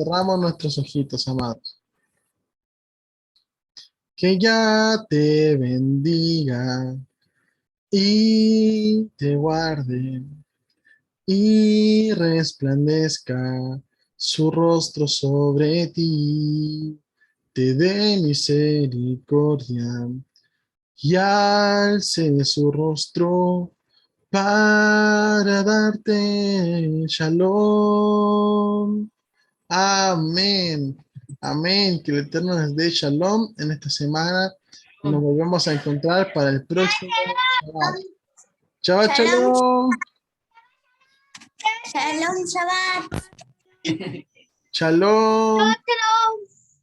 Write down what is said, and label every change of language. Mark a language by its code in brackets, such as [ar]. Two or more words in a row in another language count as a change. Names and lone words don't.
[es] cerramos nuestros ojitos, amados. Que ya te bendiga y te guarde y resplandezca su rostro sobre ti, te dé misericordia y alce su rostro para darte shalom. Amén. Amén. Que el Eterno les dé shalom en esta semana. Y nos volvemos a encontrar para el próximo Shabbat. Shabbat Shalom. shalom. [he] שלום שבת. [es] Shalom. Shalom.